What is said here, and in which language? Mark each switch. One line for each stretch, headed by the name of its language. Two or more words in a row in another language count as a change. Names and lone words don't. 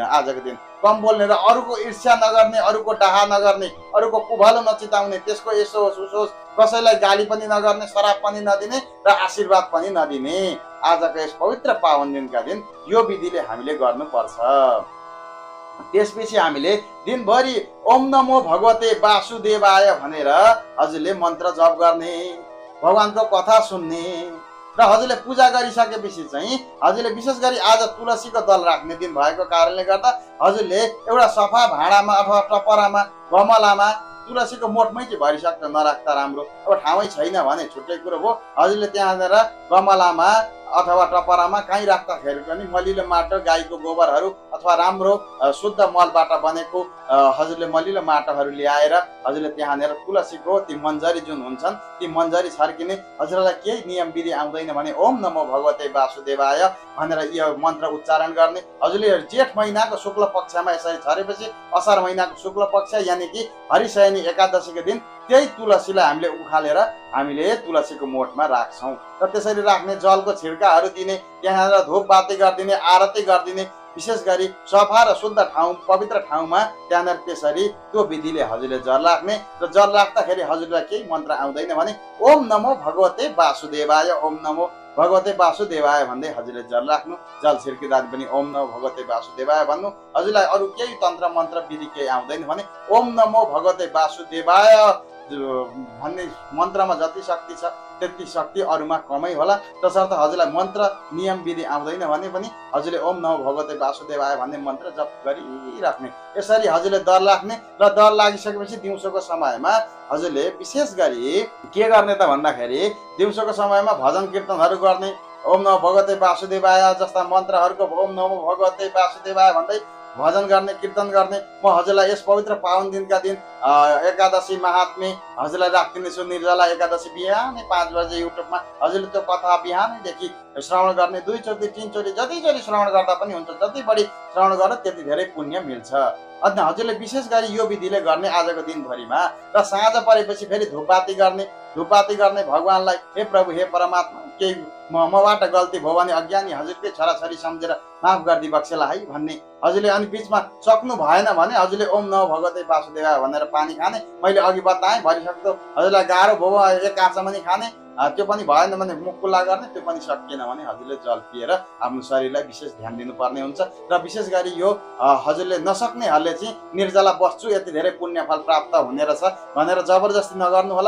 Nepali: आजको दिन कम बोल्ने र अरूको ईर्ष्या नगर्ने, अरूको डाहा नगर्ने, अरूको कुभलो नचिताउने, त्यसको यसो होस् उसो होस्, कसैलाई गाली पनि नगर्ने, शराब पनि नदिने र आशीर्वाद पनि नदिने। आजको यस पवित्र पावन दिनका दिन यो विधिले हामीले गर्नुपर्छ। त्यसपछि हामीले दिनभरि
Sanskrit: ओम नमो भगवते वासुदेवाय
Nepali: भनेर हजुरले मन्त्र जप गर्ने, भगवानको कथा सुन्ने र हजुरले पूजा गरिसकेपछि चाहिँ हजुरले विशेष गरी आज तुलसीको दल राख्ने दिन भएको कारणले गर्दा हजुरले एउटा सफा भाँडामा अथवा टपरामा, गमलामा तुलसीको मोठमै चाहिँ भरिसक्छ नराख्दा राम्रो। अब ठाउँै छैन भने छुट्टै कुरो भयो। हजुरले त्यहाँनिर गमलामा अथवा टपरामा कहीँ राख्दाखेरि पनि मलिलो माटो गाईको गोबरहरू अथवा राम्रो शुद्ध मलबाट बनेको हजुरले मलिलो माटोहरू ल्याएर हजुरले त्यहाँनिर तुलसीको ती मन्जरी जुन हुन्छन् ती मन्जरी छर्किने। हजुरलाई केही नियम विधि आउँदैन भने
Sanskrit: ओम नमो भगवते वासुदेवाय
Nepali: भनेर यो मन्त्र उच्चारण गर्ने। हजुरले जेठ महिनाको शुक्ल पक्षमा यसरी छरेपछि असार महिनाको शुक्ल पक्ष यानि कि हरिशयनी एकादशीको दिन त्यही तुलसीलाई हामीले उखालेर हामीले तुलसीको मोठमा राख्छौँ र त्यसरी राख्ने। जलको छिड्काहरू दिने, त्यहाँनिर धूप बाती गरिदिने, आरती गरिदिने। विशेष गरी सफा र शुद्ध ठाउँ पवित्र ठाउँमा त्यहाँनिर त्यसरी त्यो विधिले हजुरले जल राख्ने। र जल राख्दाखेरि हजुरलाई केही मन्त्र आउँदैन भने
Sanskrit: ओम नमो भगवते वासुदेवाय ओम नमो भगवते वासुदेवाय
Nepali: भन्दै हजुरले जल राख्नु। जल छिर्किँदा पनि
Sanskrit: ओम नमो भगवते वासुदेवाय
Nepali: भन्नु। हजुरलाई अरू केही तन्त्र मन्त्र विधि केही आउँदैन भने
Sanskrit: ओम नमो भगवते वासुदेवाय
Nepali: भन्ने मन्त्रमा जति शक्ति छ त्यति शक्ति अरूमा कमै होला। तसर्थ हजुरलाई मन्त्र नियम विधि आउँदैन भने पनि हजुरले
Sanskrit: ओम नमो भगवते वासुदेवाय
Nepali: भन्ने मन्त्र जप गरिराख्ने। यसरी हजुरले दर राख्ने। र दर लागिसकेपछि दिउँसोको समयमा हजुरले विशेष गरी के गर्ने त भन्दाखेरि दिउँसोको समयमा भजन कीर्तनहरू गर्ने।
Sanskrit: ओम नमो भगवते वासुदेवाय
Nepali: जस्ता मन्त्रहरूको
Sanskrit: ओम नमो भगवते वासुदेवाय
Nepali: भन्दै भजन गर्ने, कीर्तन गर्ने। म हजुरलाई यस पवित्र पावन दिनका दिन एकादशी महात्म्य हजुरलाई राखिदिनेछु। निर्जला एकादशी बिहानै 5 बजे युट्युबमा हजुरले त्यो कथा बिहानैदेखि श्रवण गर्ने। 2 चोटि 3 चोटि जतिचोटि श्रवण गर्दा पनि हुन्छ। जति बढी श्रवण गर्दा त्यति धेरै पुण्य मिल्छ। अनि हजुरले विशेष गरी यो विधिले गर्ने आजको दिनभरिमा। र साँझ परेपछि फेरि धूपबाती गर्ने। धूपबाती गर्ने भगवानलाई हे प्रभु हे परमात्मा केही मबाट गल्ती भयो भने अज्ञानी हजुरकै छोराछोरी सम्झेर माफ गरिदिई बक्सेला है भन्ने। हजुरले अनि बिचमा सक्नु भएन भने हजुरले
Sanskrit: ओम नमो भगवते वासुदेवाय
Nepali: भनेर पानी खाने। मैले अघि बताएँ भरिसक्दो हजुरलाई गाह्रो भयो एक काँचामनि खाने, त्यो पनि भएन भने मुख खुल्ला गर्ने, त्यो पनि सकिएन भने हजुरले जल पिएर आफ्नो शरीरलाई विशेष ध्यान दिनुपर्ने हुन्छ। र विशेष गरी यो हजुरले नसक्नेहरूले चाहिँ निर्जला बस्छु यति धेरै पुण्य फल प्राप्त हुने रहेछ भनेर जबरजस्ती नगर्नु होला।